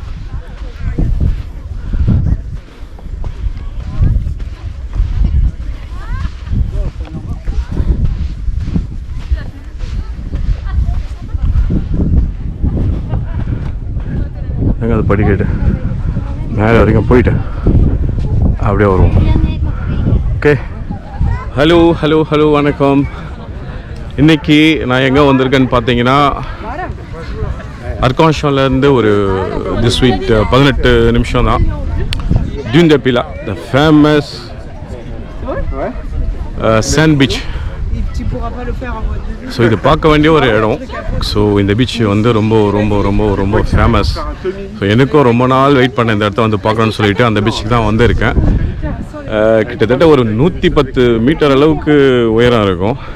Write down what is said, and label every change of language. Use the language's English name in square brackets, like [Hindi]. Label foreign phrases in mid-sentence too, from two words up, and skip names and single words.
[Tamil] எங்கே அது படிக்கட்டு மேலே வரைக்கும் போயிட்டு அப்படியே வருவோம். [English] okay, hello [Tamil] வணக்கம். இன்றைக்கி நான் எங்கே வந்திருக்கேன்னு பார்த்தீங்கன்னா, அர்காஷன்லேருந்து ஒரு [English] this week [Tamil] 18 நிமிஷம் தான். [English] Dune du Pilat, the famous sand beach. [Tamil] ஸோ இது பார்க்க வேண்டிய ஒரு இடம். ஸோ இந்த பீச் வந்து ரொம்ப ரொம்ப ரொம்ப ரொம்ப ஃபேமஸ். ஸோ எனக்கும் ரொம்ப நாள் வெயிட் பண்ண இந்த இடத்த வந்து பார்க்கணுன்னு சொல்லிட்டு அந்த பீச்சுக்கு தான் வந்திருக்கேன். கிட்டத்தட்ட ஒரு 110 மீட்டர் அளவுக்கு உயரம் இருக்கும்.